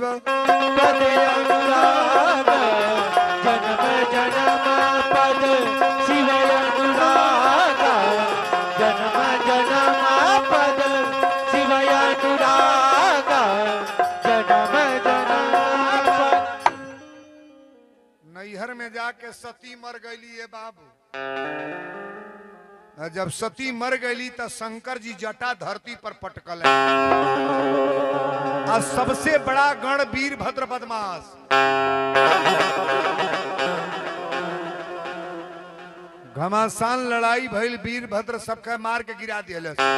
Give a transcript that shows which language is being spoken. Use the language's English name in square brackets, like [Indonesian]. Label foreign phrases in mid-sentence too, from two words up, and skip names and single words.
[Awadhi] पद अनुराग जन्म जन्म पद शिव अनुराग जन्म जन्म पद शिव अनुराग जन्म जन्म पद [Bhojpuri] नैहर में जाके सती मर गईली है बाबू जब सती मर गईली तो शंकर जी जटा धरती पर पटकल है और सबसे बड़ा गण वीरभद्र बदमाश घमासान लड़ाई भइल वीरभद्र सबके मार के गिरा दिया